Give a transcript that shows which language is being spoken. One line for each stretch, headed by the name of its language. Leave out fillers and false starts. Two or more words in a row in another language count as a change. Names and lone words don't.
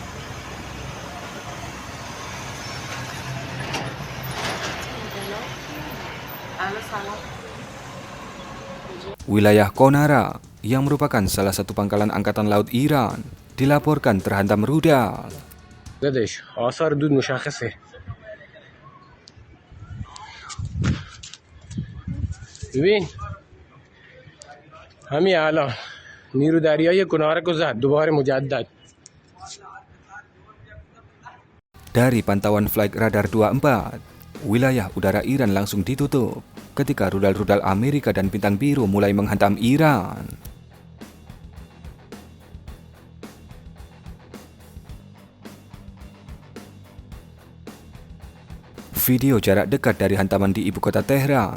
Indonesian: Wilayah Konara, yang merupakan salah satu pangkalan angkatan laut Iran, dilaporkan terhantam rudal.
Persian: قدش آثار دود مشخصه. ببین همین الان نیرو دریایی کناره کو زد دوباره مجدد.
Indonesian: Dari pantauan flight radar 24, wilayah udara Iran langsung ditutup ketika rudal-rudal Amerika dan Bintang Biru mulai menghantam Iran. Video jarak dekat dari hantaman di ibu kota Tehran.